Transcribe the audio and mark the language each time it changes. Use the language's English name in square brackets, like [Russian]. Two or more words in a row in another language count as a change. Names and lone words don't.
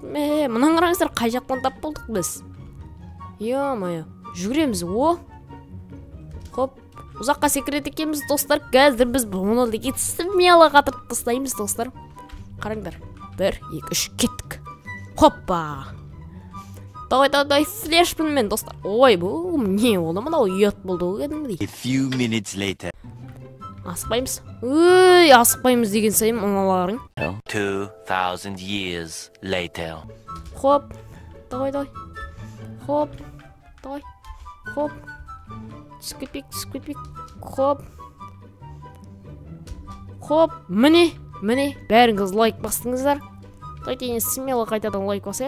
[Kazakh] Мұнан қараңыздар, қай жақтан тап болдық біз? Ё-моё, жүгіреміз, Хоп, ұзаққа секіреді екенбіз, достар. Қазір біз бұны деген смело қатырып тастаймыз, достар. Қараңдар. 1, 2, 3, кеттік. Хоппа! Давай, флешпін мен, достар. Ой, бұл не олы мұнау ұят болды өгедім дейді. [English] A few minutes later. [Kazakh] Асықпаймыз. Асықпаймыз деген сайын мұналарың. [English] 2000 years later. Хоп. Давай. Хоп. Давай. Хоп. [Kazakh] Түскетпек. Хоп. Хоп. Міне. Бәріңіз лайк бастыңыздар. [Russian] Дайте смело [Kazakh] қайтадан лайк басайық.